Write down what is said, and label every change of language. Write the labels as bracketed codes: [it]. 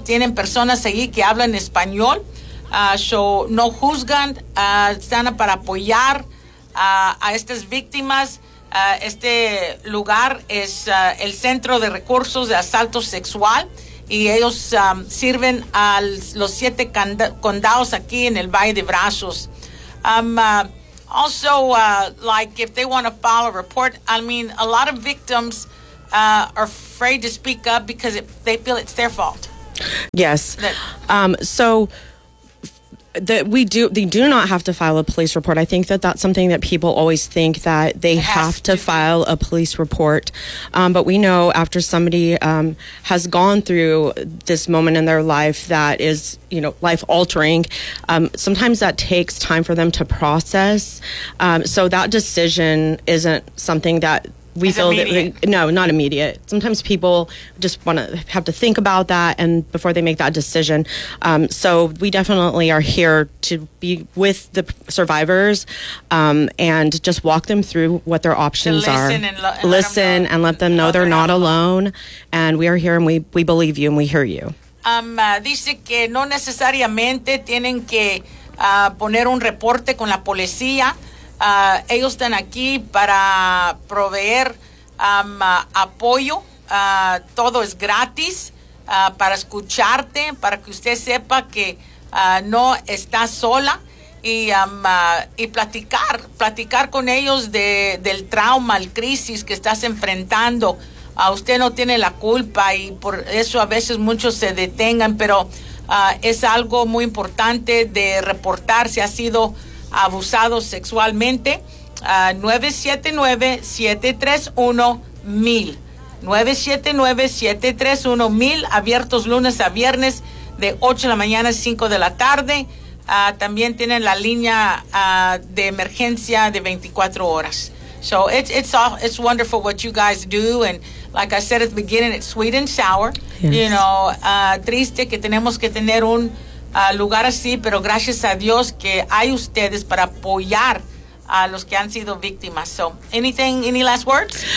[es] Tienen personas allí que hablan español, so no juzgan, están para apoyar a estas víctimas. Este lugar es el Centro de Recursos de Asalto Sexual y ellos sirven a los 7 condados aquí en el Valle de Brazos. [en] Also, like if they want to file a report, I mean, a lot of victims are afraid to speak up because they feel it's their fault. Yes. So they do not have to file a police report. I think that that's something that people always think that they have to file a police report. But we know after somebody has gone through this moment in their life that is, you know, life altering, sometimes that takes time for them to process. So that decision isn't something that we feel immediate. Not immediate. Sometimes people just want to have to think about that and before they make that decision. So we definitely are here to be with the survivors and just walk them through what their options are. Listen and let them know they're not alone. And we are here and we believe you and we hear you. [es] Dice que no necesariamente tienen que poner un reporte con la policía. Ellos están aquí para proveer apoyo. Todo es gratis para escucharte, para que usted sepa que no está sola y platicar con ellos del trauma, el crisis que estás enfrentando. Usted no tiene la culpa y por eso a veces muchos se detengan, pero es algo muy importante de reportar si ha sido abusado sexualmente. 979-731-1000 979-731-1000, abiertos lunes a viernes de 8 de la mañana a 5 de la tarde. También tienen la línea de emergencia de 24 horas. [en] So it's wonderful what you guys do, and like I said at the beginning, it's sweet and sour. Yes. You know, [es] triste que tenemos que tener un lugar así, pero gracias a Dios que hay ustedes para apoyar a los que han sido víctimas. [en] So anything, any last words?